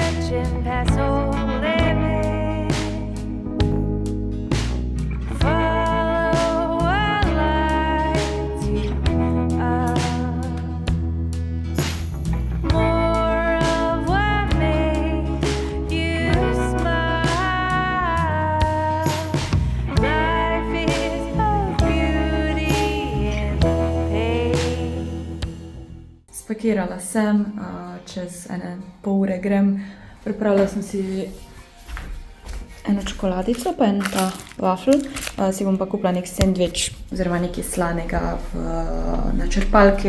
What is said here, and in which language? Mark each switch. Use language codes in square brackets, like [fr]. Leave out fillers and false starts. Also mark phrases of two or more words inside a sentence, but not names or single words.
[en] pushing past all limits. Follow what lights you up. More of what makes you smile. Life is of beauty and pain. [sl] Spakirala sem, čez ene pol ure grem. Pripravila sem si eno čokoladico, pa en ta wafel. Si bom pa kupila nek sendvič oziroma nekaj slanega na črpalki.